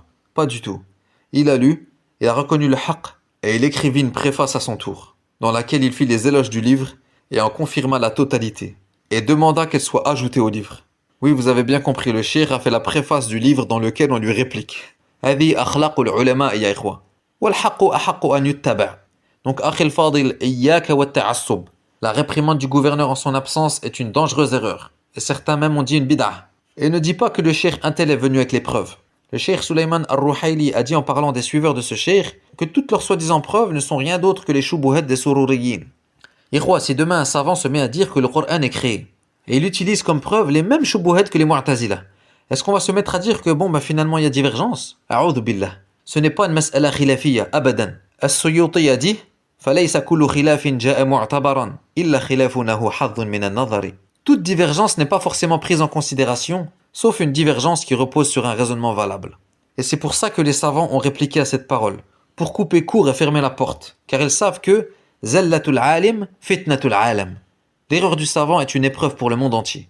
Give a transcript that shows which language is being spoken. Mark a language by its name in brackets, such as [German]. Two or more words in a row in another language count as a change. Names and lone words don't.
[French] Pas du tout. Il a lu, il a reconnu le haqq, et il écrivit une préface à son tour, dans laquelle il fit les éloges du livre et en confirma la totalité, et demanda qu'elle soit ajoutée au livre. Oui, vous avez bien compris, le cheikh a fait la préface du livre dans lequel on lui réplique. [Arabic] هذه أخلاق العلماء يا إخوة. وَالْحَقُّ أَحَقُّ أَنْ يُتَّبَعْ. Donc, أخي الفاضل, إياك والتعصب. [French] La réprimande du gouverneur en son absence est une dangereuse erreur. Et certains même ont dit une bid'ah. Et ne dis pas que le cheikh Intel est venu avec les preuves. Le cheikh Sulaiman al-Ruhayli a dit en parlant des suiveurs de ce cheikh que toutes leurs soi-disant preuves ne sont rien d'autre que les choubouhettes des sururiyin. Ikhwa, si demain un savant se met à dire que le Coran est créé, et il utilise comme preuve les mêmes choubouhettes que les Mu'tazila, est-ce qu'on va se mettre à dire que finalement il y a divergence? [Arabic] أعوذ بالله. [French] Ce n'est pas une [Arabic] مسألة خلافية, [French] abadan. As-Suyuti a dit [Arabic] فَلَيْسَ كُلُّ خِلَافٍ جَاءَ مُعْتَبَرًا إِلَّا خِلَافٌ لَهُ حَظٌّ مِنَ النَّظَرِ. [French] Toute divergence n'est pas forcément prise en considération, sauf une divergence qui repose sur un raisonnement valable. Et c'est pour ça que les savants ont répliqué à cette parole, pour couper court et fermer la porte, car ils savent que [Arabic] زلة العالم فتنة العالم. [French] L'erreur du savant est une épreuve pour le monde entier.